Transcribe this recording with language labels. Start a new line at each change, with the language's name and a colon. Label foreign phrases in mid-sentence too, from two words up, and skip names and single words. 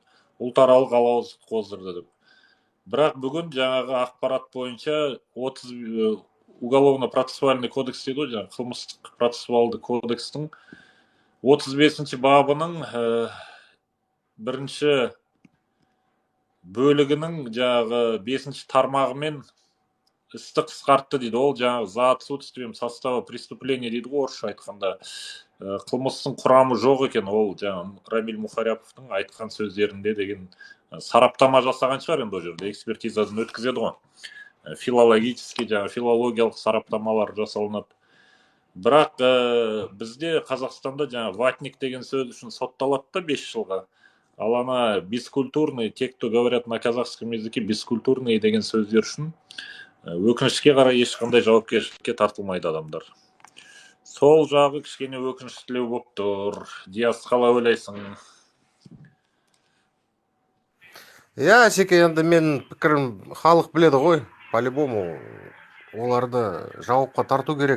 Kazakh: Ұлтаралық алауыздық қоздырды деп. Бірақ бүгін жаңағы ақпарат бойынша 30
Russian: уголовно-процессуальный кодекс
Kazakh: дейді ғой, жаңағы қылмыстық процессуалды кодекстің 35-ші бабының бірінші бөлігінің жаңағы 5-ші тармағымен істі қысқартты дейді. Ол жаңағы
Russian: за отсутствием состава преступления
Kazakh: дейді ғой, орысша айтқанда. Қылмыстың құрамы жоқ екен, ол жаңағы Рамиль Мухаряповтың айтқан сөздерінде деген сараптама жасаған шығар енді ол жерде, экспертизасын өткізеді ғой. Филологический, жаңағы филологиялық сараптамалар жасалынады. Бірақ бізде Қазақстанда жаңағы ватник деген сөз үшін сотталады да 5 жылға. Ал ана бескультурный,
Russian: те, кто говорят на казахском языке,
Kazakh: бескультурный деген сөздер үшін өкінішке қарай ешқандай жауапкершілікке тартылмайды адамдар. Сол жағы кішкене өкініштілеу болып тұр. Диас, қалай ойлайсың? Асеке, енді мен пікірім халық біледі ғой, по-любому оларды жауапқа тарту керек.